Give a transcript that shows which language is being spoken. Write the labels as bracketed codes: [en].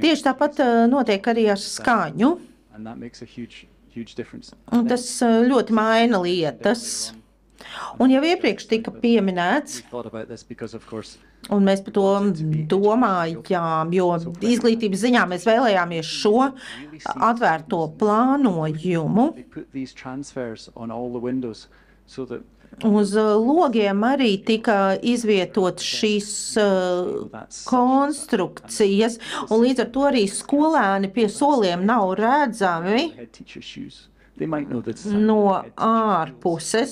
[lv] tieši tāpat notiek arī ar skaņu. [en] and that makes a huge difference. [lv] Un tas ļoti maina lietas. Un jau iepriekš tika pieminēts, [en] We thought about this because, of course, [lv] un mēs par to domājām, jo izglītības ziņā mēs vēlējāmies šo atvērto plānojumu. [en] they put these transfers on all the windows so that [lv] Uz logiem arī tika izvietotas šīs konstrukcijas, un līdz ar to arī skolēni pie soliem nav redzami [en] head teacher shoes, they might know the sound. [lv] no [en] of the head teacher shoes.